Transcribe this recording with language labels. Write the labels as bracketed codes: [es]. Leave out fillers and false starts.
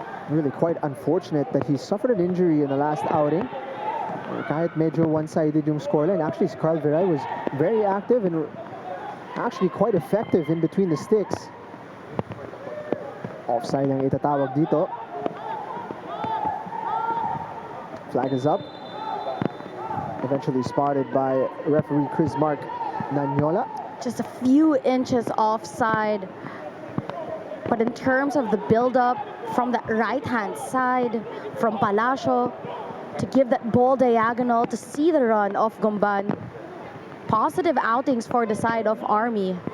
[en] Really quite unfortunate that he suffered an injury in the last outing. [tl] Kahit medyo [en] one-sided yung scoreline. Actually, Carl Viray was very active and actually quite effective in between the sticks. [tl] Offside ang itatawag dito. [en] Flag is up. Eventually spotted by referee Chris Mark Mendiola. Just a few inches offside. But in terms of the build-up from the right-hand side, from Palacio, to give that ball diagonal, to see the run of Gumban, positive outings for the side of Army.